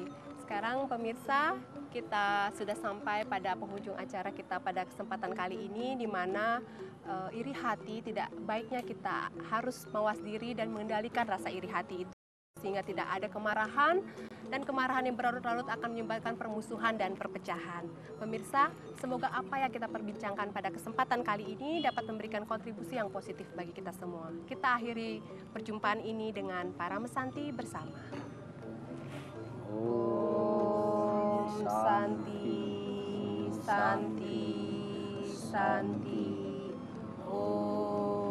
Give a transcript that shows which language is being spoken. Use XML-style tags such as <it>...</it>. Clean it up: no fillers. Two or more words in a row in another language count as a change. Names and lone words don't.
<id>Sekarang pemirsa, kita sudah sampai pada penghujung acara kita pada kesempatan kali ini, di mana iri hati tidak baiknya kita harus mawas diri dan mengendalikan rasa iri hati itu, sehingga tidak ada kemarahan, dan kemarahan yang berlarut-larut akan menyebabkan permusuhan dan perpecahan. Pemirsa, semoga apa yang kita perbincangkan pada kesempatan kali ini dapat memberikan kontribusi yang positif bagi kita semua. Kita akhiri perjumpaan ini dengan para mesanti bersama.</id> <sa>Om Santi, Santi, Santi. Om</sa>